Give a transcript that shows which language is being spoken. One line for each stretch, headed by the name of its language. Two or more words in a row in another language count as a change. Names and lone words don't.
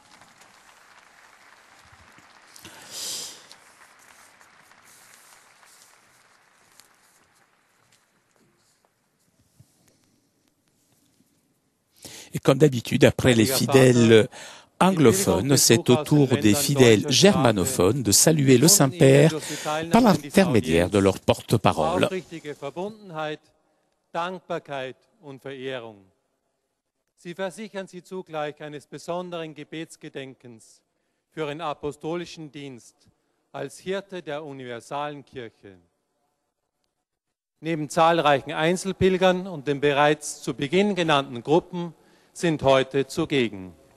French: Et comme d'habitude, après les fidèles anglophones, c'est au tour des fidèles germanophones de saluer le Saint-Père par l'intermédiaire de leur porte-parole.
German: Sie versichern sie zugleich eines besonderen Gebetsgedenkens für ihren apostolischen Dienst als Hirte der universalen Kirche. Neben zahlreichen Einzelpilgern und den bereits zu Beginn genannten Gruppen sind heute zugegen.